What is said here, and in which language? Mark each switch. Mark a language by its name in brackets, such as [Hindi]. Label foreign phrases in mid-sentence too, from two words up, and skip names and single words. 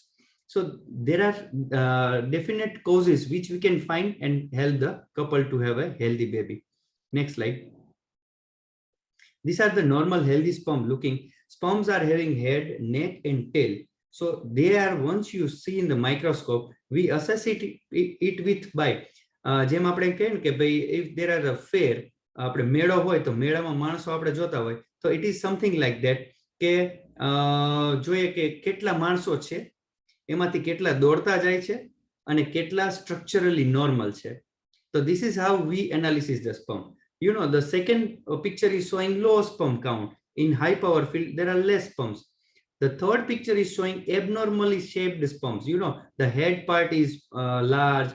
[English] So there are definite causes which we can find and help the couple to have a healthy baby. Next slide. These are the normal healthy sperm looking. Sperms are having head, neck and tail. So they are, once you see in the microscope, we assess it with by [Gujarati] જેમ આપણે કહીએ ને કે ભાઈ [English] if there are a fair, [Gujarati] આપણે મેળો હોય તો મેળામાં માણસો આપણે જોતા હોય, તો [English] it is something like that [Gujarati] કે જોઈએ કે કેટલા માણસો છે, એમાંથી કેટલા દોડતા જાય છે અને કેટલા [English] structurally normal [Gujarati] છે. [English] So this is how we analyze the sperm. The second picture is showing low sperm count. In high power field, there are less sperms. The third picture is showing abnormally shaped sperms. The head part is large.